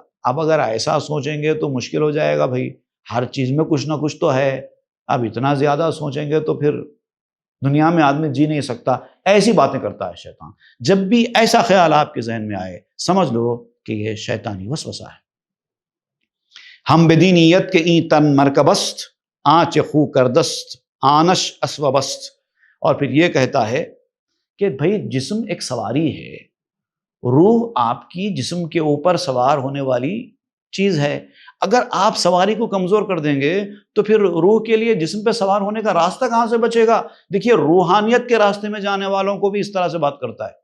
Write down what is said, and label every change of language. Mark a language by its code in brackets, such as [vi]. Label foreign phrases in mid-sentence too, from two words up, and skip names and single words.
[ur] اب اگر ایسا سوچیں گے تو مشکل ہو جائے گا، بھائی ہر چیز میں کچھ نہ کچھ تو ہے، اب اتنا زیادہ سوچیں گے تو پھر دنیا میں آدمی جی نہیں سکتا۔ ایسی باتیں کرتا ہے شیطان۔ جب بھی ایسا خیال آپ کے ذہن میں آئے سمجھ لو کہ یہ شیطانی وسوسہ ہے۔ [fa] ہم بدینیت کے این تن مرکبست، آنچ خو کردست آنش اسوبست۔ [ur] اور پھر یہ کہتا ہے کہ بھائی جسم ایک سواری ہے، روح آپ کی جسم کے اوپر سوار ہونے والی چیز ہے۔ اگر آپ سواری کو کمزور کر دیں گے تو پھر روح کے لیے جسم پہ سوار ہونے کا راستہ کہاں سے بچے گا؟ دیکھیے روحانیت کے راستے میں جانے والوں کو بھی اس طرح سے بات کرتا ہے۔